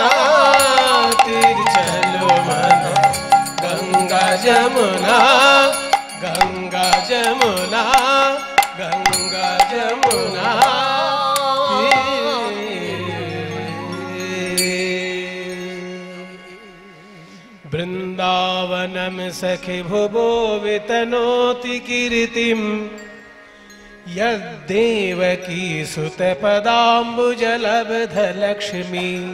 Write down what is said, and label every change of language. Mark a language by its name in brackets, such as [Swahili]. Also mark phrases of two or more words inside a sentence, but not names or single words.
[Hindi] तीर चलो मन गंगा जमुना गंगा जमुना गंगा जमुना [Sanskrit] वृंदावनम सखि भुवो वितनोति कीर्तिम यद्देवकी सुत पदाम्बुजलब्ध लक्ष्मी